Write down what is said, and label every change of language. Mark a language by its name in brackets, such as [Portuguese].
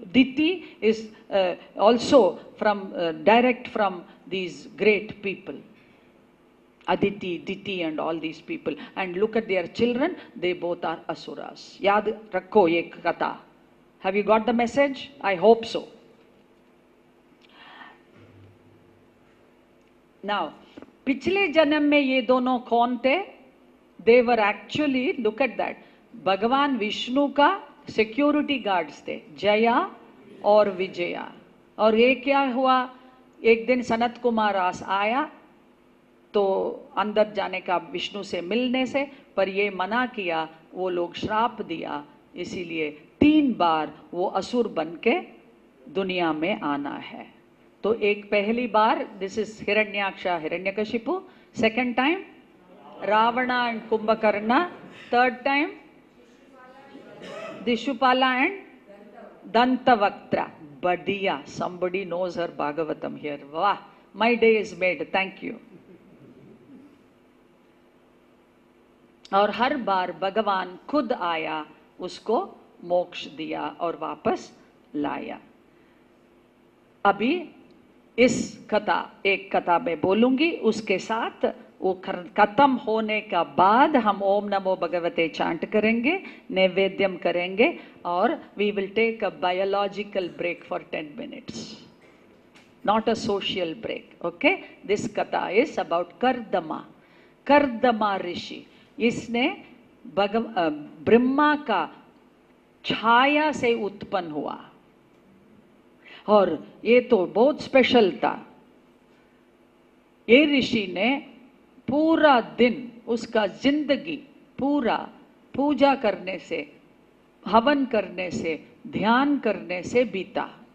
[English] Diti is also from direct from these great people. Aditi, Diti and all these people. And look at their children, they both are asuras. [Hindi] Yaad rakho ye katha. [English] Have you got the message? I hope so. [Hindi] Now, पिछले जन्म में ये दोनों कौन थे? [English] They were actually, look at that, [Hindi] भगवान विष्णु का security guards थे, जया और विजया. और ये क्या हुआ? एक दिन सनत कुमार आया तो अंदर जाने का विष्णु से मिलने से, पर ये मना किया, वो लोग श्राप दिया, इसीलिए 3 बार वो असुर बन के दुनिया में आना है. तो एक पहली बार [English] This is Hiranyaksha Hiranyakashipu, second time Ravana and Kumbhakarna, third time Shishupala and Dantavakra. [Hindi] बढ़िया, [English] somebody knows her Bhagavatam here. [Hindi] वाह, [English] my day is made, thank you. [Hindi] और हर बार भगवान खुद आया, उसको मोक्ष दिया और वापस लाया. अभी इस कथा, एक कथा में बोलूंगी, उसके साथ वो खत्म होने का बाद हम ओम नमो भगवते चांट करेंगे, नैवेद्यम करेंगे और [English] We will take a biological break for 10 minutes, not a social break. Okay, this katha is about Kardama. [Hindi] Kardama ऋषि, इसने ब्रह्मा का छाया से उत्पन्न हुआ और ये तो बहुत स्पेशल था. ये ऋषि ने पूरा दिन, उसका जिंदगी पूरा पूजा करने से, हवन करने से, ध्यान करने से बीता.